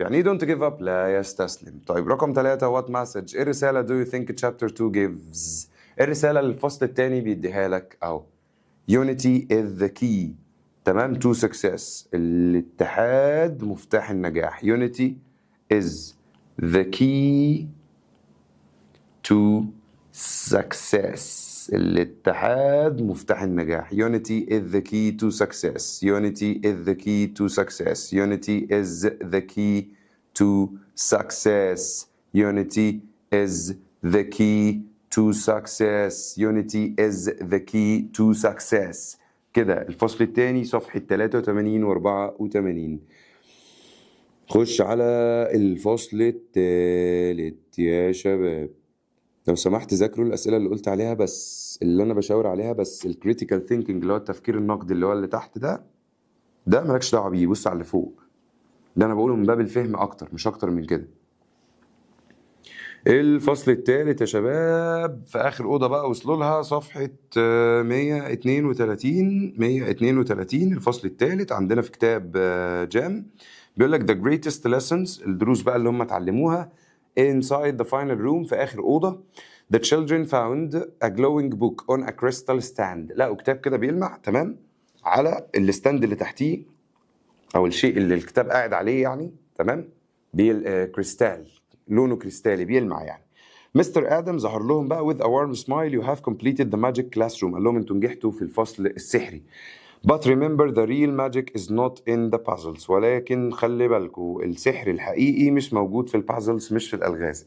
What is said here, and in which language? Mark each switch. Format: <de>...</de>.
<ar>يعني ايه</ar> <en>don't give up؟</en> <ar>لا يستسلم. طيب رقم 3</ar> <en>what message؟</en> <ar>ايه الرسالة</ar> <en>do you think chapter 2 gives؟</en> <ar>ايه الرسالة اللي الفصل الثاني بيديها لك؟ أو</ar> <en>unity is the key</en> <ar>تمام</ar> <en>to success.</en> <ar>الاتحاد مفتاح النجاح.</ar> <en>unity is the key to success.</en> <ar>الاتحاد مفتاح النجاح.</ar> <en>unity is the key to success. unity is the key to success. unity is the key to success. unity is the key to success. unity is the key to success.</en> <ar>كده الفصل الثاني صفحة 83 و 84. خش على الفصل الثالث يا شباب. لو سمحت ذاكروا الأسئلة اللي قلت عليها بس اللي أنا بشاور عليها بس. الكريتيكال ثينكينج اللي هو التفكير النقدي اللي هو اللي تحت ده مالكش دعوة بيه. بص على اللي فوق ده أنا بقوله من باب الفهم أكتر مش أكتر من كده. الفصل الثالث يا شباب في آخر أوضة بقى وصلوا لها صفحة 132. الفصل الثالث عندنا في كتاب جام. بيقول لك</ar> <en>the greatest lessons</en> <ar>الدروس بقى اللي هم اتعلموها</ar> <en>inside the final room</en> <ar>في آخر أوضة.</ar> <en>the children found a glowing book on a crystal stand.</en> <ar>لقوا كتاب كده بيلمع تمام على الستاند اللي تحتيه أو الشيء اللي الكتاب قاعد عليه يعني تمام كريستال لونه كريستالي بيلمع يعني. مستر آدم ظهر لهم بقى</ar> <en>with a warm smile you have completed the magic classroom.</en> <ar>قال لهم انتوا نجحتوا في الفصل السحري.</ar> <en>But remember the real magic is not in the puzzles.</en> <ar>ولكن خلي بالكوا السحر الحقيقي مش موجود في البازلز مش في الألغاز.</ar>